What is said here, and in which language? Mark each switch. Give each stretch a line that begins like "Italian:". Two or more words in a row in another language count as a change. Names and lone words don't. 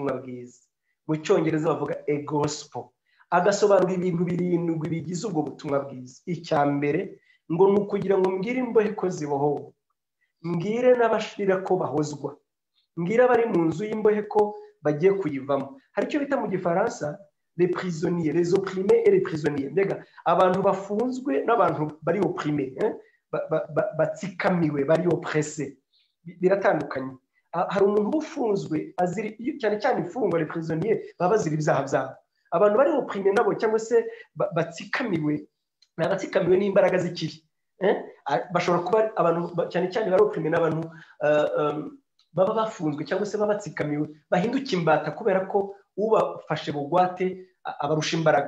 Kinyarwanda: Mu Cyongereza bavuga
English: a gospel.
Kinyarwanda: agasobanura ibintu birindwi bigize ubwo butumwa bwiza. Icya mbere ngo ni ukugira ngo mbwire imbohe ko zibohowe, mbwire n'abashirira ko bahozwa, mbwire abari mu nzu y'imbohe ko bagiye kuyivamo. Hari icyo bita mu gifaransa
French: les prisonniers, les opprimés et les prisonniers.
Kinyarwanda: Mbega abantu bafunzwe n'abantu bari opprimés, batsikamiwe, bari oppressé, biratandukanye. Hari umuntu ufunzwe azira cyane cyane imfungwa,
French: les prisonniers
Kinyarwanda: baba bazira ibyaha byabo. Abantu bari opprimés nabo cyangwa se batsikamiwe n'imbaraga z'ikibi, bashobora kuba abantu cyane cyane bari opprimés n'abantu baba bafunzwe cyangwa se baba batsikamiwe, bahinduka imbata kubera ko ubafashe bugwate abarusha imbaraga.